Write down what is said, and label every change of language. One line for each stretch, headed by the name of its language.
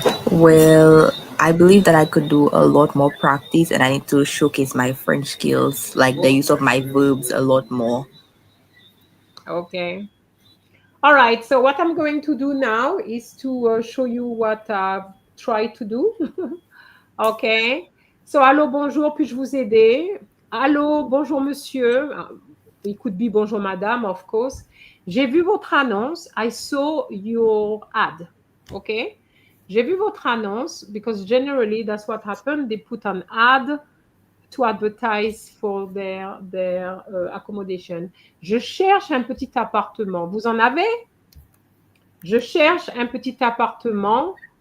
English: Well, I believe that I could do a lot more practice and I need to showcase my French skills, like the use of my verbs a lot more. Okay. All right, so what I'm going to do now is to show you what I've tried to do. Okay. So,
French: allô, bonjour, puis-je vous aider? Allô, bonjour, monsieur.
English: It could be
French: bonjour, madame,
English: of course.
French: J'ai vu votre annonce.
English: I saw your ad. Okay.
French: J'ai vu votre annonce,
English: because generally that's what happened. They put an ad to advertise for their accommodation.
French: Je cherche un petit appartement. Vous en avez? Je cherche un petit appartement.